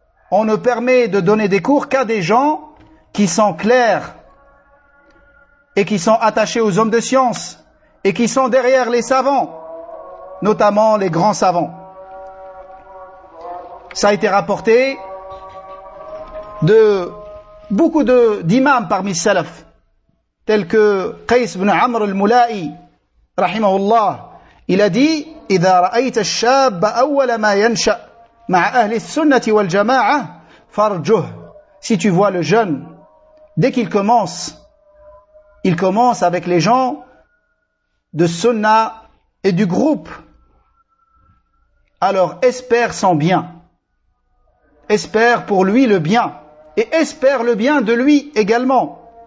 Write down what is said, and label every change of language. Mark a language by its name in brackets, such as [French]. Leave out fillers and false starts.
[French] On ne permet de donner des cours qu'à des gens qui sont clairs et qui sont attachés aux hommes de science et qui sont derrière les savants, notamment les grands savants. Ça a été rapporté de beaucoup d'imams parmi les salaf, tels que Qais ibn Amr al-Mula'i, rahimahullah. Il a dit: [Arabic] إذا رأيت الشاب أول ما ينشأ مع أهل السنة والجماعة فرجه. [French] Si tu vois le jeune, dès qu'il commence, il commence avec les gens de sunna et du groupe, alors espère son bien. espère pour lui le bien et espère le bien de lui également.